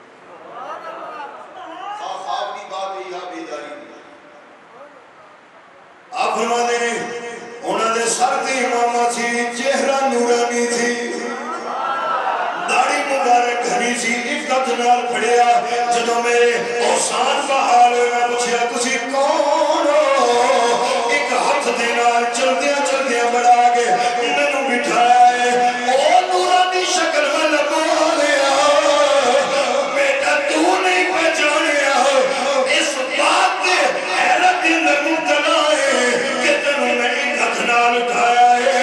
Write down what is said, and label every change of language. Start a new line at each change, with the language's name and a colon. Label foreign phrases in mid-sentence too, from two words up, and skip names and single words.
Punjabi: خواب دی بات ہے یا بیداری دی.
Urdu: آپ فرماتے ہیں
Punjabi: انہاں دے سر تے امامہ سی, چہرہ نورانی تھی, داڑھی مبارک گھنی سی, ایک ہاتھ نال کھڑیا. جدوں میرے اوسان کا حال ہوئے میں پوچھیا تسی کون ہو, ایک ہاتھ دے نال چلدیاں چلدیاں بڑا کے مینوں بٹھایا ہے. او نورانی شکل والا بولیا بیٹا تو نہیں پہچانیا, اس بات دے حیرت دے اندر مبتلا ہے کہ تینوں میں ایک ہاتھ نال اٹھایا ہے.